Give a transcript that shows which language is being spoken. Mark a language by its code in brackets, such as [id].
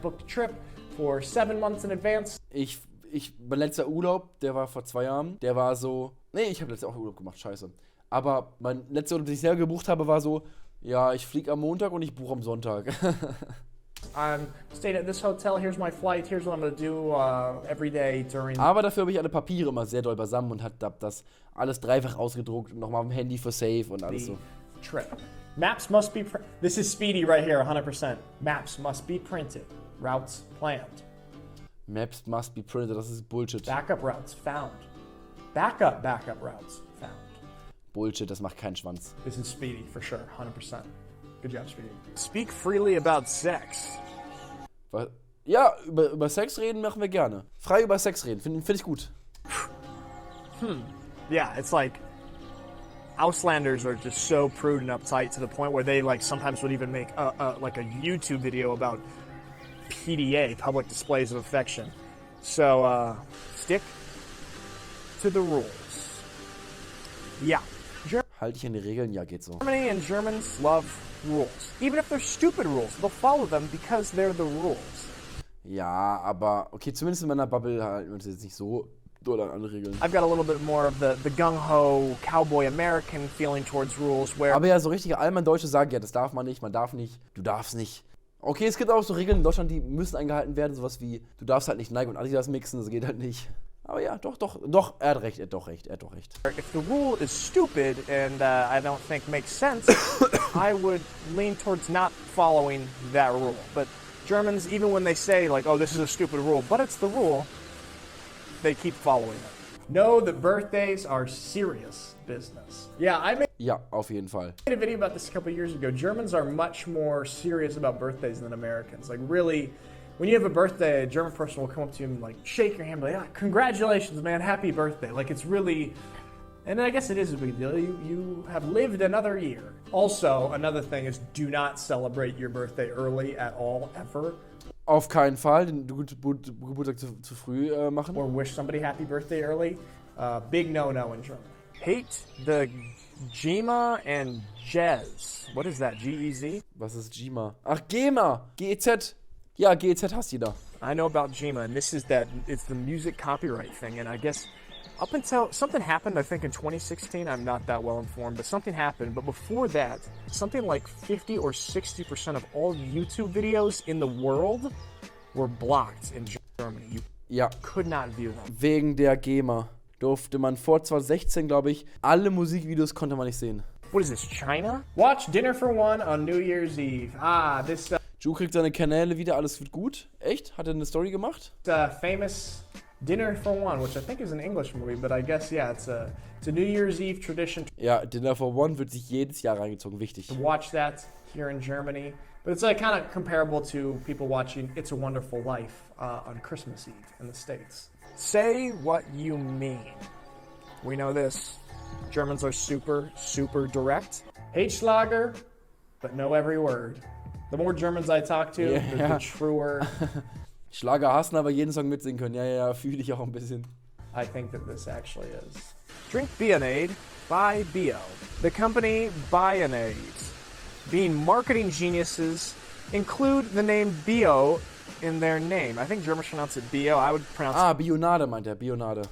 [en] booked a trip for 7 months in advance. [de] Mein letzter Urlaub, der war vor 2 Jahren, der war so, nee, ich habe letztes Jahr auch Urlaub gemacht, scheiße. Aber mein letzter Urlaub, den ich selber gebucht habe, war so, ja, ich fliege am Montag und ich buche am Sonntag. [en] I'm staying at this hotel, here's my flight, here's what I'm gonna do every day during... [de] Aber dafür habe ich alle Papiere immer sehr doll beisammen und habe das alles dreifach ausgedruckt und nochmal am Handy für Safe und alles so. [en] Trip. Maps must be... This is Speedy right here, 100%. Maps must be printed. Routes planned. Maps must be printed, [de] das ist Bullshit. [en] Backup routes found. Backup routes found. [de] Bullshit, das macht keinen Schwanz. [en] This is Speedy, for sure, 100%. Good job, Speedy. Speak freely about sex. [de] Ja, über Sex reden machen wir gerne. Frei über Sex reden, find ich gut. [en] Yeah, it's like Auslanders are just so prude and uptight to the point where they sometimes would even make a YouTube video about PDA, public displays of affection. So stick to the rules. Yeah. [de] Halt dich an die Regeln, ja, geht so. [en] Germany and Germans love rules. Even if they're stupid rules, they'll follow them because they're the rules. [de] Ja, aber okay, zumindest in meiner Bubble halten wir uns jetzt nicht so doll an Regeln. [en] I've got a little bit more of the gung-ho cowboy American feeling towards rules where... [de] Aber ja, so richtige Allmann-Deutsche sagen, ja, das darf man nicht, du darfst nicht. Okay, es gibt auch so Regeln in Deutschland, die müssen eingehalten werden, sowas wie, du darfst halt nicht Nike und Adidas mixen, das geht halt nicht. Aber ja, doch, er hat recht. [en] If the rule is stupid and I don't think makes sense, I would lean towards not following that rule. But Germans, even when they say oh, this is a stupid rule, but it's the rule, they keep following it. Know that birthdays are serious business. Yeah, I made [de] Ja, auf jeden Fall. [en] a video about this a couple years ago. Germans are much more serious about birthdays than Americans. Like, really, when you have a birthday, a German person will come up to you and, like, shake your hand, be like, ah, congratulations, man, happy birthday. Like, it's really, and I guess it is a big deal. You have lived another year. Also, another thing is, do not celebrate your birthday early at all, ever. [de] Auf keinen Fall den Geburtstag zu früh machen. [en] Or wish somebody happy birthday early. Big no-no in German. Hate the GEMA and Jez. What is that, G-E-Z? [de] Was ist GEMA? Ach, GEMA! GEZ! Ja, GEZ hasst jeder. [en] I know about GEMA, and this is that, it's the music copyright thing, and I guess up until, something happened, I think in 2016, I'm not that well informed, but something happened, but before that, something like 50 or 60% of all YouTube videos in the world were blocked in Germany. You could not view them. [de] Wegen der GEMA durfte man vor 2016, glaube ich, alle Musikvideos konnte man nicht sehen. [en] What is this, China? Watch Dinner for One on New Year's Eve. Ah, this [de] Ju kriegt seine Kanäle wieder, alles wird gut. Echt? Hat er eine Story gemacht? [en] famous Dinner for One, which I think is an English movie, but I guess, yeah, it's a New Year's Eve tradition [de] Ja, Dinner for One wird sich jedes Jahr reingezogen, wichtig. [en] to watch that here in Germany. But it's like kind of comparable to people watching It's a Wonderful Life on Christmas Eve in the States. Say what you mean. We know this. Germans are super, super direct. Hate Schlager, but know every word. The more Germans I talk to, the truer [de] Schlager hassen, aber jeden Song mitsingen können. Ja, fühle ich auch ein bisschen. [en] I think that this actually is. Drink Bionade by Bio. The company Bionade, being marketing geniuses, include the name Bio in their name. I think Germans pronounce it Bio. I would pronounce [de] Bionade meint er, Bionade.